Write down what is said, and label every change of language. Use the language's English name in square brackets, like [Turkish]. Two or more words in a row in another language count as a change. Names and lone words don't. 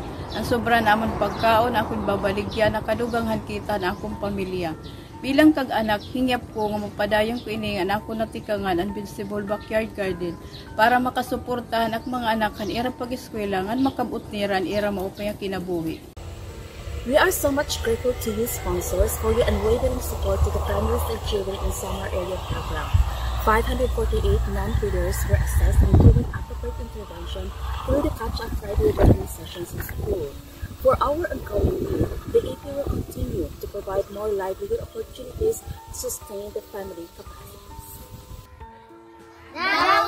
[Waray] Ang sobra namon pagkaon akong babaligyan nakadugang han kita na akong pamilya. Bilang kag-anak, hingyap ko nga magpadayong ko ini nga ako natikangan ang Vegetable Backyard Garden para makasuportahan ak mga anak kan ira pag-eskwela ngan makabut niran ira maupay kinabuhi. [English] We are so much grateful to you sponsors for your unwavering support to the families and children in summer area program. 548 non-readers were assessed and given appropriate intervention through the catch-up Friday learning sessions in school. For our ongoing year, the AP will continue to provide more livelihood opportunities to sustain the family capacities.